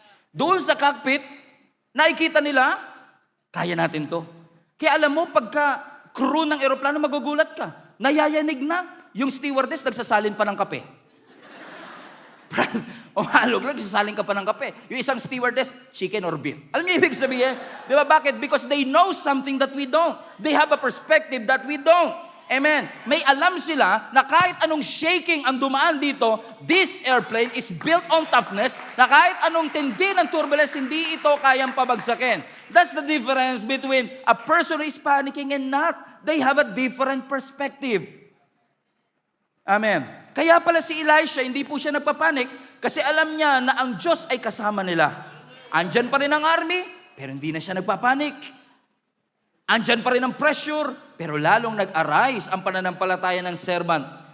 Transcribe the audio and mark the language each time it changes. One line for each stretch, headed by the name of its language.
Filipino: Doon sa cockpit, nakikita nila, kaya natin to. Kaya alam mo, pagka crew ng eroplano, magugulat ka. Nayayanig na, yung stewardess nagsasalin pa ng kape. Umalog lang, sasaling ka pa ng kape. Yung isang stewardess,
English: chicken or beef.
Filipino: Alam niyo ibig sabihin? Di ba bakit?
English: Because they know something that we don't. They have a perspective that we don't. Amen. May alam sila na kahit anong shaking ang dumaan dito, this airplane is built on toughness, na kahit anong tindi ng turbulence, hindi ito kayang pabagsakin. That's the difference between a person who is panicking and not. They have a different perspective. Amen.
Filipino: Kaya pala si Elisha, hindi po siya nagpapanik kasi alam niya na ang Diyos ay kasama nila. Andyan pa rin ang army, pero hindi na siya nagpapanik. Andyan pa rin ang pressure, pero lalong nag-arise ang pananampalataya ng servant.